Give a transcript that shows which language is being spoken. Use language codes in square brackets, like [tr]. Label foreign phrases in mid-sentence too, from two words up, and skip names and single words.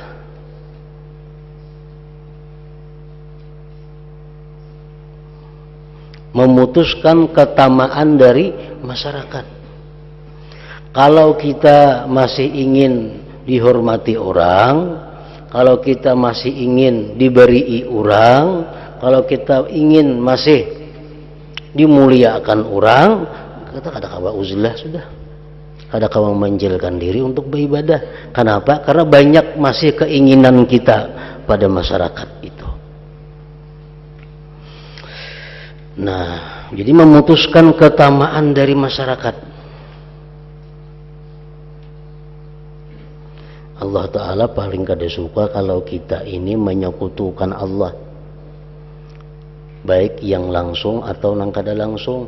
[id] Memutuskan ketamaan dari masyarakat. Kalau kita masih ingin dihormati orang, kalau kita masih ingin diberi orang, kalau kita ingin masih dimuliakan orang, kita [bjn] kada kawa uzlah sudah, kada kawa memanjilkan [id] diri untuk beribadah. Kenapa? Karena banyak masih keinginan kita pada masyarakat itu. Nah, jadi memutuskan ketamaan dari masyarakat. Allah Ta'ala paling kada suka kalau kita ini menyekutukan Allah, baik yang langsung atau yang kada langsung.